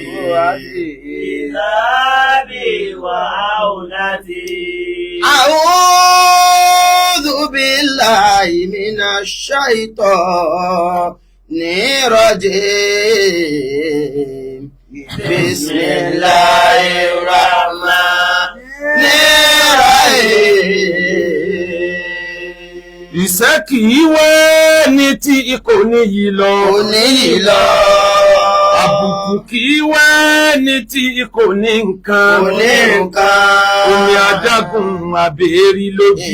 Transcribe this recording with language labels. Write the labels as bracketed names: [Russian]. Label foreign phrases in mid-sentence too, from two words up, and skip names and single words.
[Arabic] أعوذ بالله من الشيطان الرجيم بسم الله الرحمن الرحيم [Yoruba] Ìṣẹ́ kì í wẹ́ ní tí kò níyì lọ. Àbùkù kì í wẹ́ ní tí kò ní nǹkan. Omi adágún àbèrí lójú.